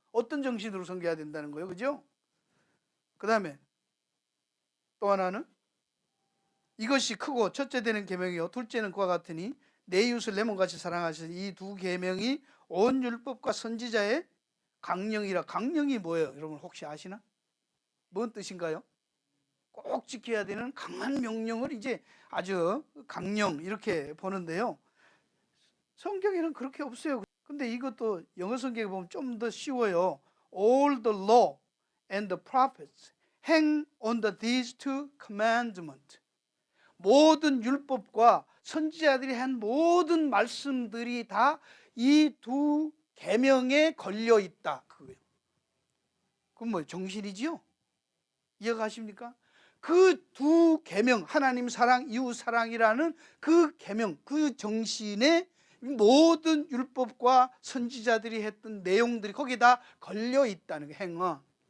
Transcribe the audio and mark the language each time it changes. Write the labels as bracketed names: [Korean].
[Korean] 어떤 정신으로 섬겨야 된다는 거예요. 그죠? 그 다음에 또 하나는 이것이 크고 첫째 되는 계명이요 둘째는 그와 같으니 내 이웃을 내 몸같이 사랑하시는 이 두 계명이 온 율법과 선지자의 강령이라. 강령이 뭐예요? 여러분 혹시 아시나? 뭔 뜻인가요? 꼭 지켜야 되는 강한 명령을 이제 아주 강령 이렇게 보는데요. 성경에는 그렇게 없어요. 근데 이것도 영어 성경에 보면 좀 더 쉬워요. [English] All the law and the prophets hang on these two commandments. [Korean] 모든 율법과 선지자들이 한 모든 말씀들이 다 이 두 계명에 걸려 있다. 그거예요. 그건 뭐예요? 정신이지요? 이해가십니까? 그 두 계명, 하나님 사랑, 이웃 사랑이라는 그 계명, 그 정신에 모든 율법과 선지자들이 했던 내용들이 거기다 걸려 있다는 거예요. 행어.